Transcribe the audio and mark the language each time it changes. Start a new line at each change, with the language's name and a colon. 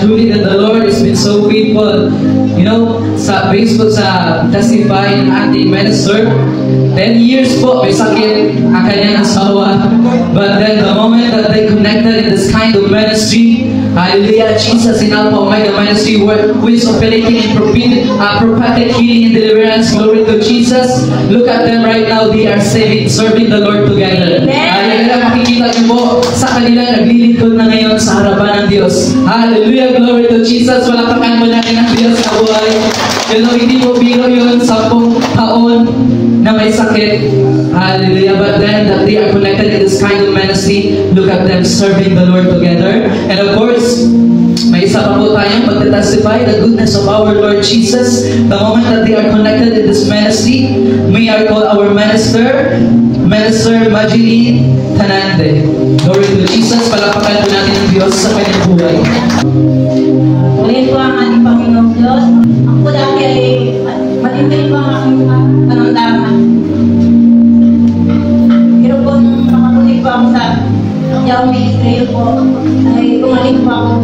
English: Truly that the Lord has been so faithful.
Filipino: You know, based po sa testify ng ating minister, 10 years po may sakit ang kanyang asawa.
English: But then the moment that they connected in this kind of ministry, hallelujah, Jesus in Alpha Omega Ministry, who is operating in prophetic healing and deliverance. Glory to Jesus. Look at them right now. They are serving the Lord together. Hallelujah.
Filipino: Makikita niyo po sa kanila naglilingkod na ngayon sa harapan ng Diyos. Hallelujah.
English: Glory to Jesus.
Filipino: Palakpakan mo natin ang Diyos sa buhay. You know, hindi mo biro yun 10 taon na may sakit. Hallelujah.
English: But then that they are connected in this kind of ministry, look at them serving the Lord together. And of course,
Filipino: may isa pa po tayong pagtatestify
English: the goodness of our Lord Jesus. The moment that they are connected in this ministry, may I call our Minister Majeline Tanande. Glory to Jesus.
Filipino: Palakpakan po natin ang Diyos sa kanyang buhay. Ulit po ang ating Panginoong Diyos. Ako dati ay matindi po ang aking panamdaman. Pero po nung nakakulik po ako sa Yahweh Ministry po, ay gumaling po ako.